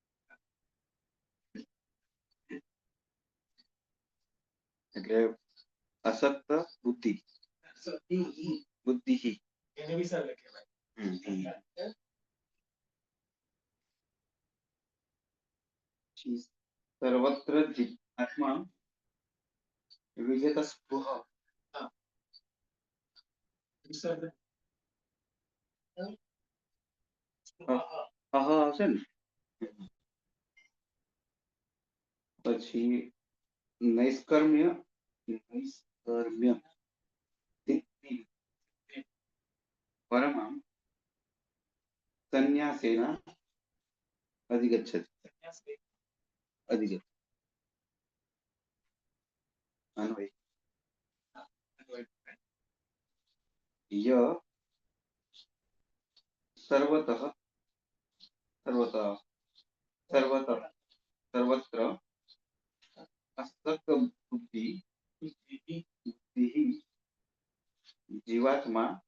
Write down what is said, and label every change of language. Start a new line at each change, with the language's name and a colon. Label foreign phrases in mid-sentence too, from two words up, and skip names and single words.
Sanskrit: એટલે असक्त बुद्धि बुद्धि ही
Gujarati: એને વિચાર લખે ભાઈ
Sanskrit: सर्वत्र आत्मा विगत स्पृह
Gujarati: વિચાર આવશે ને પછી નૈષ્કર્મ્ય
Sanskrit: सिद्धि परमां संन्यासेन अधिगच्छति अधिगच्छति अन्वय यः सर्वतः सर्वतः सर्वतः सर्वत्र असक्त बुद्धि बुद्धिः जीवात्मा